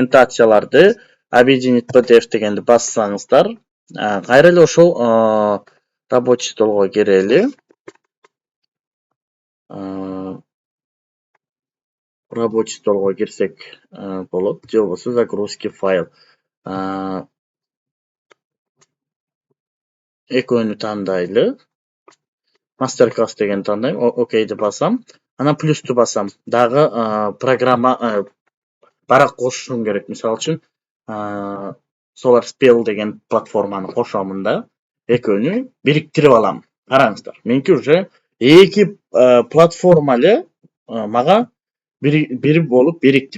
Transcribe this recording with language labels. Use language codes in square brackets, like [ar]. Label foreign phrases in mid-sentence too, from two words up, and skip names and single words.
[ky] Ошол документацияларды Объединить PDF дегенди бассаңыздар, кайра эле ошол [ru] рабочий столго [ky] кирели. [ru] Рабочий столго [ky] кирсек болот, же болбосо загрузки файл. Экөөнү тандайлы. [en] Master class [ky] дегенди тандайм, окейди басам. Анан плюсту басам. Дагы программа барак кошушум керек. Мисалы үчүн Solar Spell деген платформаны кошомун да. Экөөнү бириктирип алам. Караңыздар. Меники уже эки платформа эле мага бири болуп бирикти.